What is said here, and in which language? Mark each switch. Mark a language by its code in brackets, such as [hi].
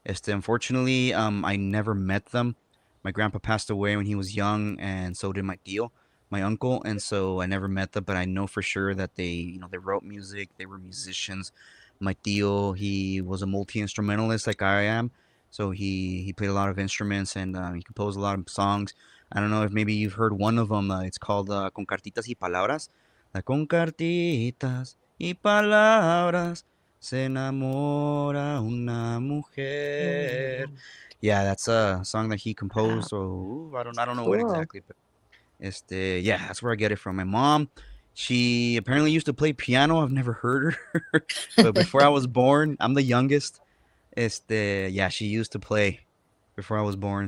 [en] Unfortunately, I never met them. My grandpa passed away when he was young, and so did my tío, my uncle, and so I never met them. But I know for sure that they wrote music. They were musicians. My tío, he was a multi-instrumentalist like I am. So he played a lot of instruments, and he composed a lot of songs. I don't know if maybe you've heard one of them. It's called Con Cartitas y Palabras. [es] Con cartitas y palabras se enamora una mujer. [en] Yeah, that's a song that he composed. So I don't know what Cool. exactly, but yeah, that's where I get it from. My mom, she apparently used to play piano. I've never heard her, but before I was born, I'm the youngest. Yeah, she used to play before I was born.